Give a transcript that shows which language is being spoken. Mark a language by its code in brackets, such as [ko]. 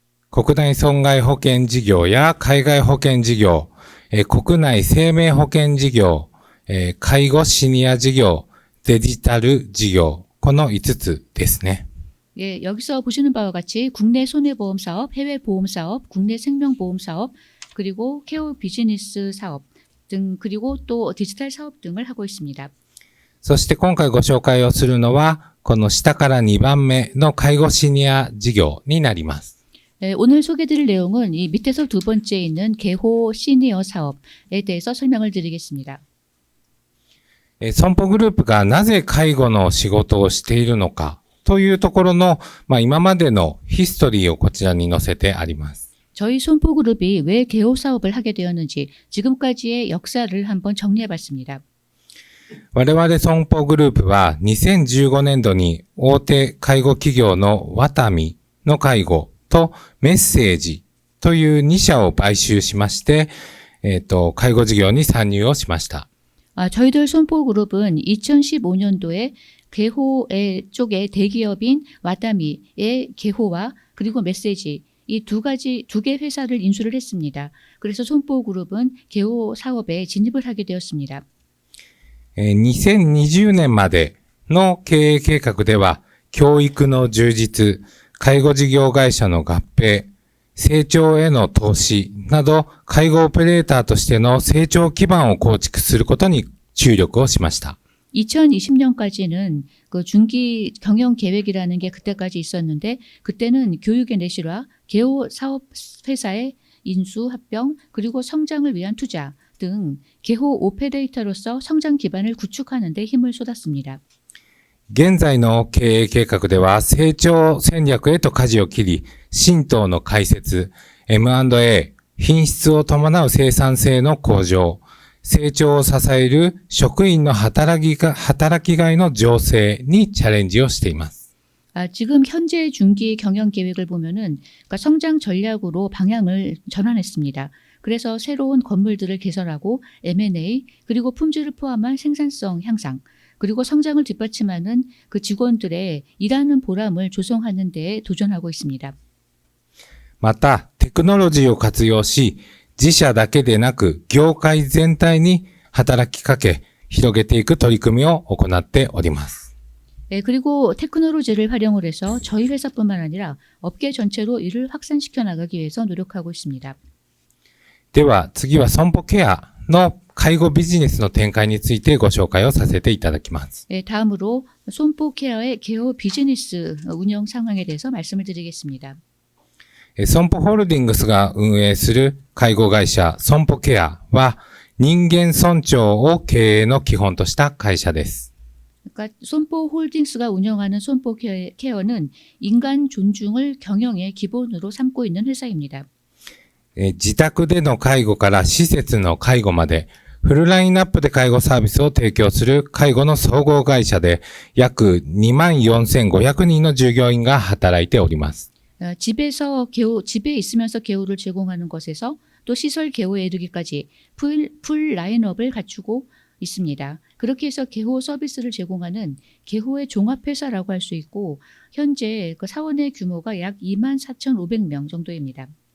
[ja] 国内損害保険事業や海外保険事業、国内生命保険事業、介護シニア事業、デジタル事業、この5つですね。 [ko] 예, 여기서 보시는 바와 같이 국내 손해보험 사업, 해외 보험 사업, 국내 생명보험 사업, 그리고 케어 비즈니스 사업 등 그리고 또 디지털 사업 등을 하고 있습니다. [ja] そして今回ご紹介をするのは、この下から2番目の介護シニア事業になります。 [ko] 예, 오늘 소개드릴 내용은 이 밑에서 두 번째 있는 개호 시니어 사업에 대해서 설명을 드리겠습니다. [ja] 損保グループがなぜ介護の仕事をしているのかというところの、今までのヒストリーをこちらに載せてあります。 [ko] 저희 손보그룹이 왜 개호 사업을 하게 되었는지 지금까지의 역사를 한번 정리해봤습니다. [ja] 我々損保グループは2015年度に大手介護企業のワタミの介護とメッセージという2社を買収しまして、介護事業に参入をしました。 [ko] 저희들 손보그룹은 2015년도에 개호 쪽의 대기업인 와타미의 개호와 그리고 메시지 이 두 개 회사를 인수를 했습니다. 그래서 손보그룹은 개호 사업에 진입을 하게 되었습니다. [ja] 2020年までの経営計画では、教育の充実、介護事業会社の合併、成長への投資など、介護オペレーターとしての成長基盤を構築することに注力をしました。 [ko] 2020년까지는 그 중기 경영 계획이라는 게 그때까지 있었는데 그때는 교육의 내실화, 개호 사업 회사의 인수, 합병, 그리고 성장을 위한 투자 등 개호 오페레이터로서 성장 기반을 구축하는 데 힘을 쏟았습니다. [ja] 現在の経営計画では成長戦略へと舵を切り、新党の開設、M&A、品質を伴う生産性の向上、成長を支える職員の働きがいの醸成にチャレンジをしています。 [ko] 지금 현재 중기 경영 계획을 보면은 그러니까 성장 전략으로 방향을 전환했습니다. 그래서 새로운 건물들을 개설하고 M&A 그리고 품질을 포함한 생산성 향상 그리고 성장을 뒷받침하는 그 직원들의 일하는 보람을 조성하는 데 도전하고 있습니다. [ja] また、テクノロジーを活用し、自社だけでなく業界全体に働きかけ広げていく取り組みを行っております。 [ko] 그리고 테크놀로지를 활용을 해서 저희 회사뿐만 아니라 업계 전체로 이를 확산시켜 나가기 위해서 노력하고 있습니다. [ja] では次は損保ケアの介護ビジネスの展開についてご紹介をさせていただきます。 [ko] 다음으로 손보케어의 개호 비즈니스 운영 상황에 대해서 말씀을 드리겠습니다. [ja] 損保ホールディングスが運営する介護会社損保ケアは人間尊重を経営の基本とした会社です。 [ko] 그러니까 손보홀딩스가 운영하는 손보케어는 인간 존중을 경영의 기본으로 삼고 있는 회사입니다. [ja] 自宅での介護から施設の介護までフルラインナップで介護サービスを提供する介護の総合会社で約24,500人の従業員が働いております。 [ko] 집에 있으면서 개호를 제공하는 것에서 또 시설 개호에 이르기까지 풀 라인업을 갖추고 있습니다. 그렇게 해서 개호 서비스를 제공하는 개호의 종합회사라고 할 수 있고 현재 그 사원의 규모가 약 24,500명 정도입니다.